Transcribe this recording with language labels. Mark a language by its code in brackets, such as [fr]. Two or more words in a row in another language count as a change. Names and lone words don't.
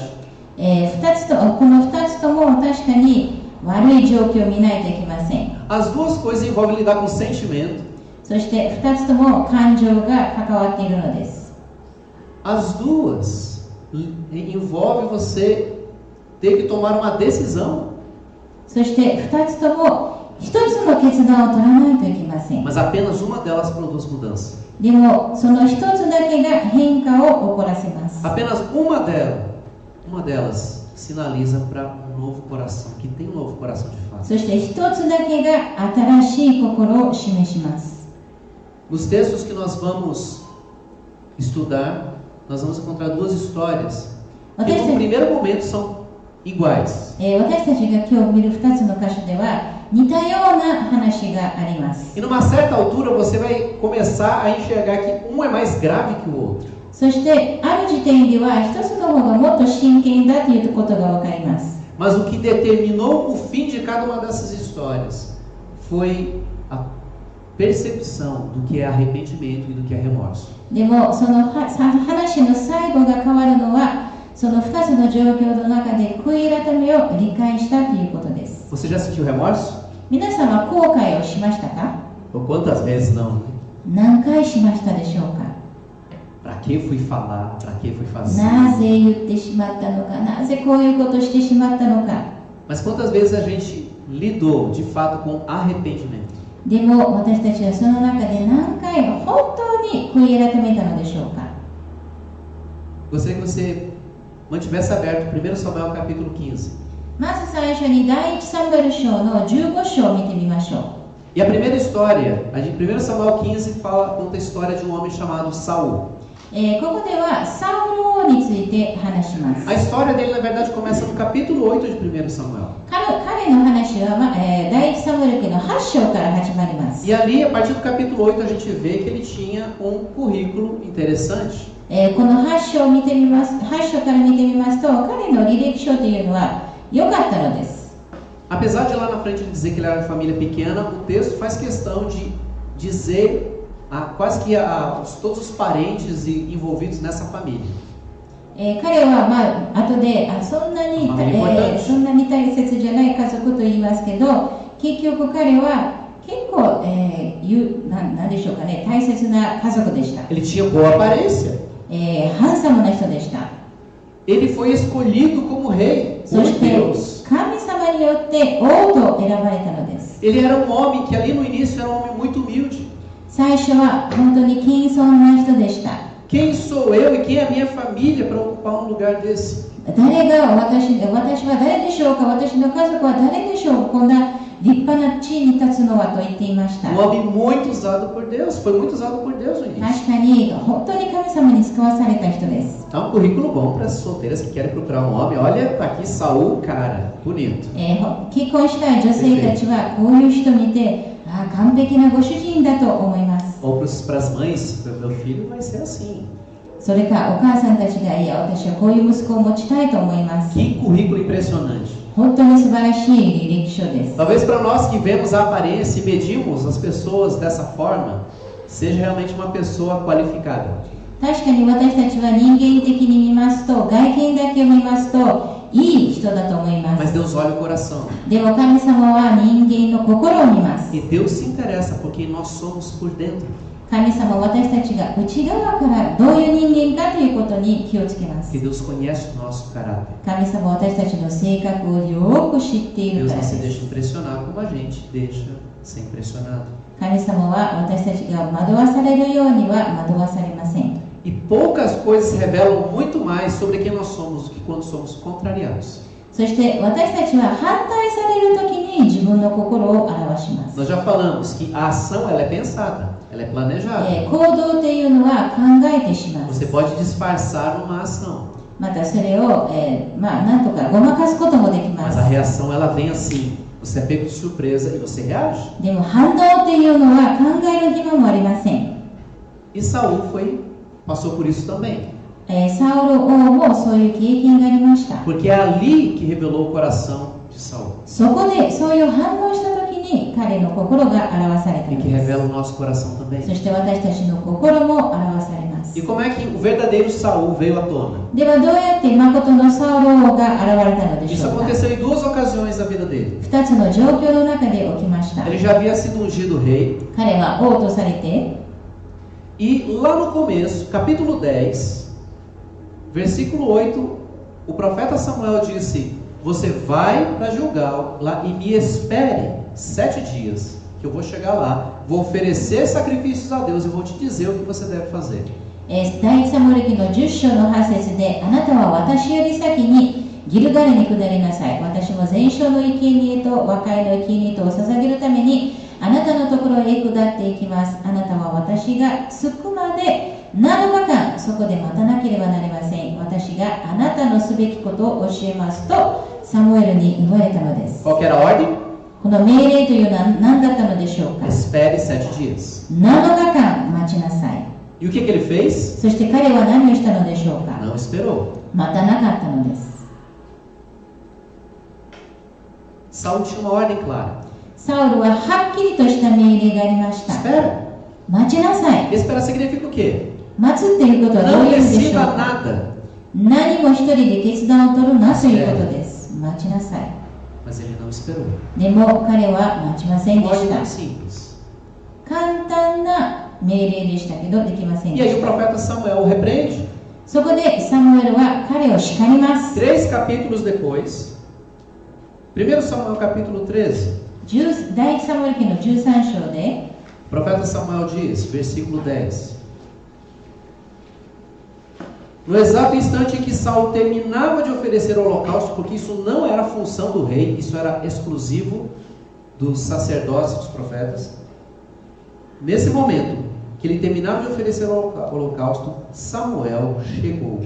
[ja] この2つとも確かに悪い状況を見ないといけません。 [pt] As duas coisas envolvem lidar com sentimento. [ja] そして2つとも感情が関わっているのです。 [pt] As duas envolvem você ter que tomar uma decisão. [ja] そして2つとも1つの決断を取らないといけません。 [pt] Mas apenas uma delas produz mudança. [ja] でもその1つだけが変化を起こらせます。 [pt] Apenas uma delas sinaliza para um novo coração, que tem um novo coração de fato. [ja] そして1つだけが新しい心を示します。 [pt] Nos textos que nós vamos estudar, nós vamos encontrar duas histórias que no primeiro momento são iguais. [ja] 私たちが今日見る2つの箇所では似たような話があります。 [pt] E numa certa altura você vai começar a enxergar que um é mais grave que o outro. [ja] そしてある時点では1つの方がもっと真剣だということが分かります。 [pt] Mas o que determinou o fim de cada uma dessas histórias foi a percepção do que é arrependimento e do que é remorso. [ja] でもその話の最後が変わるのはその2つの状況の中で悔い改めを理解したということです。 [pt] Você já sentiu remorso? [ja] 皆さんは後悔をしましたか？ [pt] Ou quantas vezes não? [ja] 何回しましたでしょうか？ [pt] Para que fui falar? Para que fui fazer? [ja] なぜ言ってしまったのか、なぜこういうことをしてしまったのか。 [pt] Mas quantas vezes a gente lidou de fato com arrependimento? [ja] でも私たちはその中で何回本当に悔い改めたのでしょうか？ [pt] Gostaria que você mantivesse aberto 1 Samuel capítulo 15. [ja] まず最初に第一サムエル書の15章を見てみましょう。 [pt] E a primeira história, em 1 Samuel 15, conta a história de um homem chamado Saul. [ja] ここではサウル王について話します。 [pt] A história dele, na verdade, começa no capítulo 8 de 1 Samuel. [ja] 彼の話は、第一サムエル記の8章から始まります。 [pt] E ali, a partir do capítulo 8, a gente vê que ele tinha um currículo interessante. [ja] この8章を見てみます、8章から見てみますと、彼の履歴書というのは良かったのです。 [pt] Apesar de lá na frente ele dizer que ele era de família pequena, o texto faz questão de dizer quase que todos os parentes envolvidos nessa família. [ja] 彼は、後でそんなに大切じゃない家族と言いますけど、結局彼は結構、なんでしょうかね、大切な家族でした。 [pt] Ele tinha boa aparência. [ja] ハンサムな人でした。 [pt] Ele foi escolhido como rei [ja] そ [pt] por [ja] して [pt] Deus. [ja] 神様によって王と選ばれたのです。 [pt] Ele era um homem que ali no início era um homem muito humilde. [ja] 最初は本当に謙遜な人でした。 [pt] Quem sou eu e quem é a minha família para ocupar um lugar desse? [ja] 誰が私は誰でしょうか、私の家族は誰でしょう、こんな立派な地位に立つのはと言っていました。 [pt] Um homem muito usado por Deus, foi muito usado por Deus no início. [ja] 確かに本当に神様に使わされた人です。 [pt] Tá um currículo bom para as solteiras que querem procurar um homem. Olha, tá aqui Saul, cara, bonito. [ja] 結婚したい女性たちはこういう人見て、完璧なご主人だと思います。 [pt] Ou para as mães, meu filho vai ser assim. [ja] それかお母さんたちが、いや私はこういう息子を持ちたいと思います。 [pt] Que currículo impressionante. [ja] 本当に素晴らしい履歴書です。 [pt] Talvez para nós que vemos a aparência e medimos as pessoas dessa forma, seja realmente uma pessoa qualificada. [ja] 確かに私たちは人間的に見ますと、外見だけを見ますといい人だと思いま [pt] Mas [ja] す。 [pt] Deus olha o coração. [ja] でも神様は人間の心を見ます。 [pt] E Deus se interessa por quem nós somos por dentro. [ja] 神様は私たちが内側からどういう人間かということに気をつけます。 [pt] Que Deus conhece o nosso caráter. [ja] 神様は私たちの性格をよく知っている [pt] Deus [ja] から [pt] não [ja] で [pt] se [ja] す。 [pt] deixa impressionar como a gente deixa ser impressionado. [ja] 神様は私たちが惑わされるようには惑わされません。 [pt] E poucas coisas revelam muito mais sobre quem nós somos do que quando somos contrariados. [ja] そして私たちは反対されるときに自分の心を表します。 [pt] Nós já falamos que a ação ela é pensada, ela é planejada. [ja] 行動というのは考えてしまう。 [pt] Você pode disfarçar uma ação, [ja] またそれを、なんとかごまかすこともできま [pt] mas [ja] す。 [pt] a reação ela vem assim. Você é pego de surpresa e você reage. [ja] でも反動というのは考える暇もありません。 [pt] E Saul passou por isso também. [ja] サウル王もそういう経験がありました。 [pt] Porque é ali que revelou o coração de Saul. [ja] そこでそういう反応した時に彼の心が表された [pt] E [ja] の [pt] que [ja] です。 [pt] revela o nosso coração também. [ja] そして私たちの心も表されます。 [pt] E como é que o verdadeiro Saul veio à tona? [ja] ではどうやって誠のサウル王が現れたのでし [pt] Isso [ja] ょうか。 [pt] aconteceu em duas ocasiões da vida dele. [ja] 2 つの状況の中で起きました。 [pt] Ele já havia sido ungido rei. [ja] 彼は王とされて、 [pt] E lá no começo, capítulo 10, versículo 8, o profeta Samuel disse: Você vai para Gilgal lá e me espere 7 dias, que eu vou chegar lá, vou oferecer sacrifícios a Deus e vou te dizer o que você deve fazer. [ja] 第一サムエル記の10章の8節で、あなたは私より先にギルガルに下りなさい。私も全焼の生贄と和解の生贄とを捧げるためにあなたのところへ下っていきます。あなたは私が着くまで7日間そこで待たなければなりません。私があなたのすべきことを教えますとサムエルに言われたのです。 [pt] Qual que era a ordem? [ja] この命令というのは何だったのでしょうか。 [pt] Espere 7 dias. [ja] 7 日間待ちなさい。 [pt] E o que ele fez? [ja] そして彼は何をしたのでしょうか。 [pt] Não esperou. [ja] 待たなかったのです。 [pt] Saul tinha uma ordem clara. [ja] サウルははっきりとした命令がありました。 [pt] Espera. [ja] 待ちなさい。 [pt] Esperar significa o quê? [ja] 待つっていうことはどう [pt] Não [ja] いう意味でしょう [pt] decida [ja] か。 [pt] nada. [ja] 何も一人で決断を取るなということです。待ちなさい。 [pt] Mas ele não esperou. [ja] でも彼は待ちませんで [pt] Uma [ja] し [pt] ordem [ja] た [pt] muito。simples. [ja] 簡単な命令でしたけどできません [pt] E [ja] で [pt] aí [ja] し [pt] o [ja] た。 [pt] profeta Samuel o repreende. [ja] そこでサムエルは彼を叱ります。 [pt] 3 capítulos depois, 1 Samuel capítulo 13, [ja] 第一サムエル記の13章で [pt] o profeta Samuel diz, versículo 10: No exato instante em que Saul terminava de oferecer o holocausto, porque isso não era função do rei, isso era exclusivo dos sacerdotes e dos profetas. Nesse momento que ele terminava de oferecer o holocausto, Samuel chegou.